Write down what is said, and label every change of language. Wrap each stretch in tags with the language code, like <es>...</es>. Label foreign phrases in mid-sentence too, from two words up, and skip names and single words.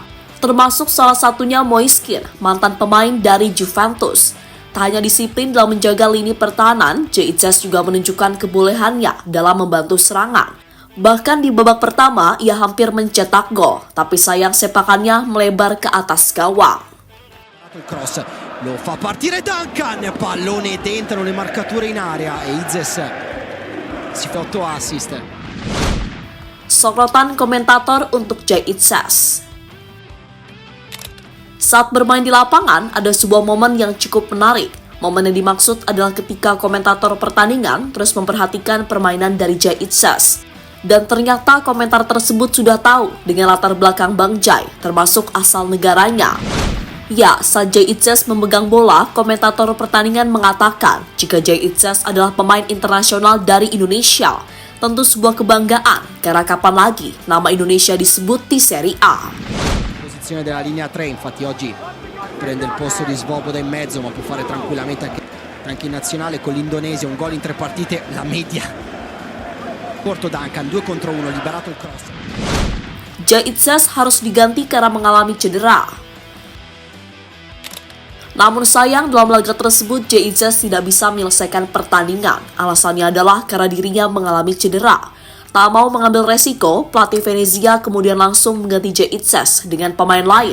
<id>Termasuk salah satunya Moiskin, mantan pemain dari Juventus. Tak hanya disiplin dalam menjaga lini pertahanan, Jay Itzes juga menunjukkan kebolehannya dalam membantu serangan. Bahkan di babak pertama, ia hampir mencetak gol, tapi sayang sepakannya melebar ke atas gawang.</id> <it>Cross lo fa partire Duncan, pallone dentro le marcature in area e Itzes si fa 8 assist.</it> <id>Sorotan komentator untuk Jay Itzes. Saat bermain di lapangan, ada sebuah momen yang cukup menarik. Momen yang dimaksud adalah ketika komentator pertandingan terus memperhatikan permainan dari Jay Itzes. Dan ternyata komentar tersebut sudah tahu dengan latar belakang Bang Jay, termasuk asal negaranya. Ya, saat Jay Itzes memegang bola, komentator pertandingan mengatakan jika Jay Itzes adalah pemain internasional dari Indonesia. Tentu sebuah kebanggaan, karena kapan lagi nama Indonesia disebut di Serie A.</id> <it>Posizione della linea 3, infatti oggi prende il posto di Svoboda in mezzo, ma può fare tranquillamente anche in nazionale con l'Indonesia. Un gol in 3 partite, la media. Corto Duncan, 2 contro 1, liberato il cross.</it> <id>Jay Itzes harus diganti karena mengalami cedera. Namun sayang dalam laga tersebut Jay Itzes tidak bisa menyelesaikan pertandingan. Alasannya adalah karena dirinya mengalami cedera. Tak mau mengambil resiko, pelatih Venezia kemudian langsung mengganti Jay Itzes dengan pemain lain.</id>